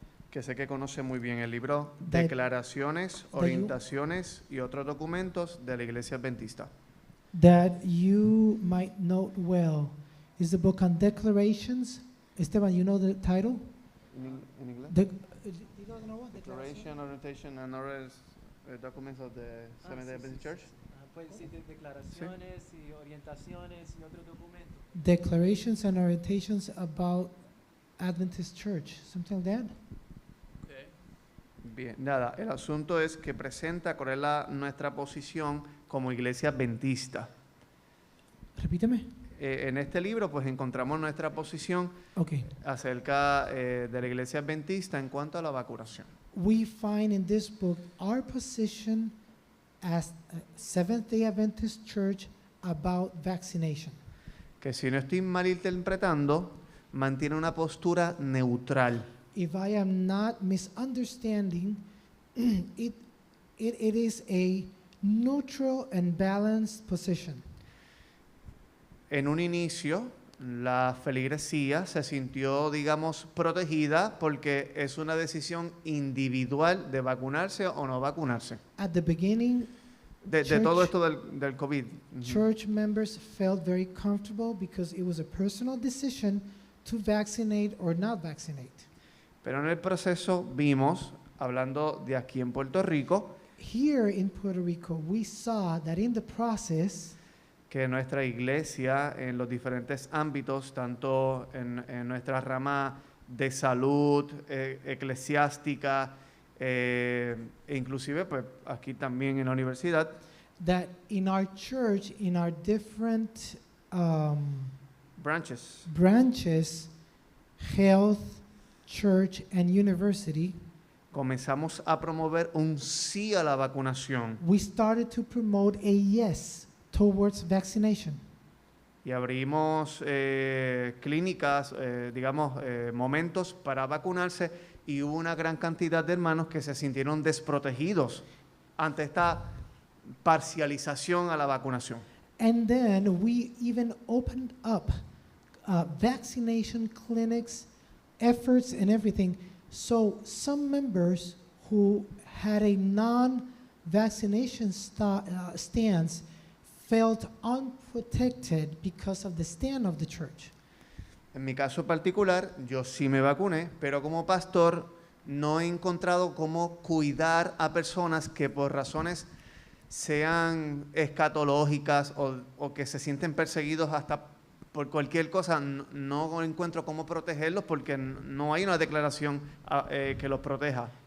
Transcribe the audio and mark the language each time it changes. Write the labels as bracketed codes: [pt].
[es] que sé que conoce muy bien, el libro [en] That- [es] Declaraciones, [en] that you- [es] Orientaciones y otros documentos de la Iglesia Adventista. [en] that you might note well. Is the book on declarations. Esteban, you know the title? [es] ¿En inglés? [en] You don't know what? Declaration, Orientation and other documents of the Seventh-day Adventist Church. [es] Puede decir declaraciones y orientaciones y otros documentos. [en] Declarations and orientations about Adventist Church. Something like that? [es] Bien, nada, el asunto es que presenta cuál es nuestra posición como iglesia adventista. Repíteme. En este libro pues encontramos nuestra posición [en] Okay. [es] acerca de la iglesia adventista en cuanto a la vacunación. [en] We find in this book our position as a Seventh-day Adventist Church about vaccination. [es] Que si no estoy mal interpretando, mantiene una postura neutral. [en] If I am not misunderstanding, it is a neutral and balanced position. [es] En un inicio, la feligresía se sintió, digamos, protegida porque es una decisión individual de vacunarse o no vacunarse. [en] At the beginning, [es] De todo esto del COVID. [en] church members felt very comfortable because it was a personal decision to vaccinate or not vaccinate. [es] Pero en el proceso vimos, hablando de aquí en Puerto Rico, [en] Here in Puerto Rico, we saw that in the process, [es] que nuestra iglesia en los diferentes ámbitos, tanto en nuestra rama de salud, eclesiástica, e inclusive pues aquí también en la universidad, [en] that in our church, in our different branches, health, church, and university, [es] comenzamos a promover un sí a la vacunación [en] we started to promote a yes towards vaccination. [es] y abrimos clínicas, momentos para vacunarse, y hubo una gran cantidad de hermanos que se sintieron desprotegidos ante esta parcialización a la vacunación. [en] And then we even opened up vaccination clinics, efforts, and everything. So some members who had a non-vaccination stance felt unprotected because of the stand of the church. [es] En mi caso particular, yo sí me vacuné, pero como pastor no he encontrado cómo cuidar a personas que por razones sean escatológicas o que se sienten perseguidos hasta por cualquier cosa, no encuentro cómo protegerlos porque no hay una declaración que los proteja.